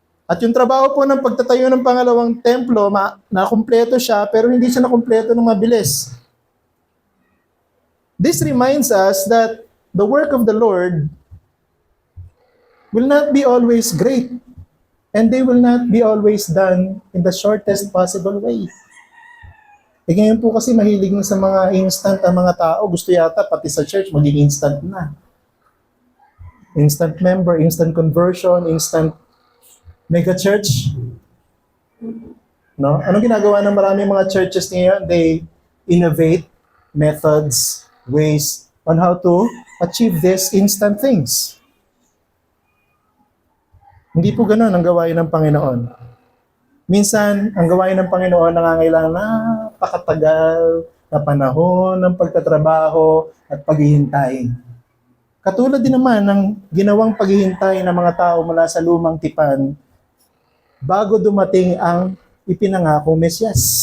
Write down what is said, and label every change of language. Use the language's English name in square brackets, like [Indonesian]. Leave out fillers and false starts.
[Filipino] At yung trabaho po ng pagtatayo ng pangalawang templo, nakumpleto siya, pero hindi siya nakumpleto ng mabilis. [English] This reminds us that the work of the Lord will not be always great, and they will not be always done in the shortest possible way. [Filipino] E ngayon po kasi mahilig na sa mga instant ang mga tao. Gusto yata pati sa church maging instant na. [English] Instant member, instant conversion, instant mega church. No? [Filipino] Anong ginagawa ng maraming mga churches ngayon? [English] They innovate methods, ways on how to achieve these instant things. [Filipino] Hindi po ganoon ang gawain ng Panginoon. Minsan, ang gawain ng Panginoon nangangailangan napakatagal na panahon ng pagtatrabaho at paghihintay. Katulad din naman ng ginawang paghihintay ng mga tao mula sa lumang tipan bago dumating ang ipinangakong Mesyas.